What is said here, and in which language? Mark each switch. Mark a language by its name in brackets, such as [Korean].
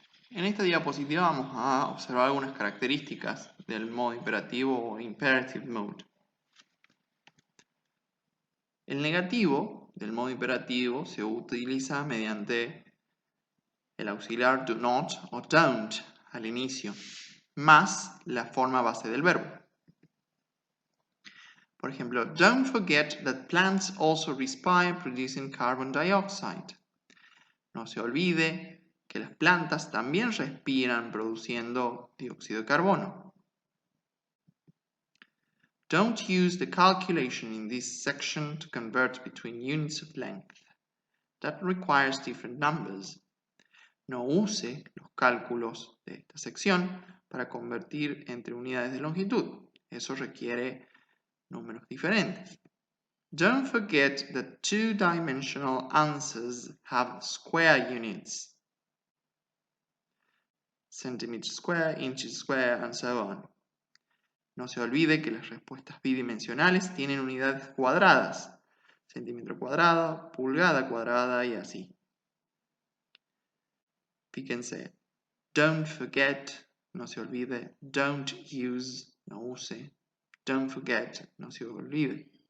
[Spanish] En esta diapositiva vamos a observar algunas características del modo imperativo o imperative mode. El negativo del modo imperativo se utiliza mediante el auxiliar do not o don't al inicio, más la forma base del verbo. Por ejemplo, [English] don't forget that plants also respire producing carbon dioxide. [Spanish] No se olvide que las plantas también respiran produciendo dióxido de carbono. [English] Don't use the calculation in this section to convert between units of length. That requires different numbers. [Spanish] No use los cálculos de esta sección para convertir entre unidades de longitud. Eso requiere números diferentes. [English] Don't forget that two-dimensional answers have square units. Centimeters square, inches square, and so on. [Spanish] No se olvide que las respuestas bidimensionales tienen unidades cuadradas. Centímetro cuadrado, pulgada cuadrada y así. Fíjense, don't forget, no se olvide, don't use, no use, don't forget, no se olvide.